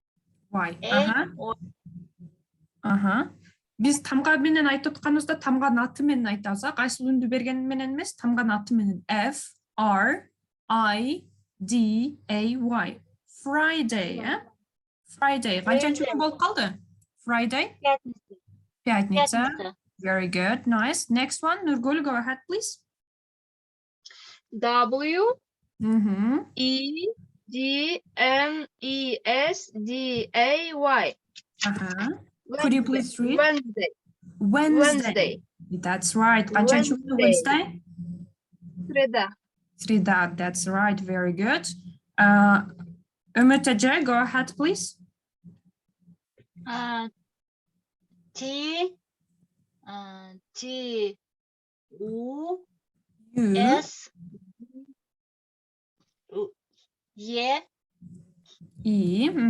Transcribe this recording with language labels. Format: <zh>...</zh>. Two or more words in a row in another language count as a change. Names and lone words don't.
<ky>Биз тамга менен айтып атканыбызда тамганын аты менен айтабыз, кайсыл үндү берген менен эмес, тамганын аты менен.</ky> <en>F, R, I, D, A, Y. Friday, Friday.</en> <ky>Канчанчы күн болуп калды?</ky> <en>Friday? Пятница. Very good, nice. Next one, Nurgul, go ahead, please. W, E, D, N, E, S, D, A, Y. Could you please read? Wednesday. That's right.</en> <ky>Канчанчы күн</ky> <en>Wednesday? Среда, that's right. Very good.</en> <ky>Үмүт эже,</ky> <en>go ahead, please. T, U, U, S, E, E.</en>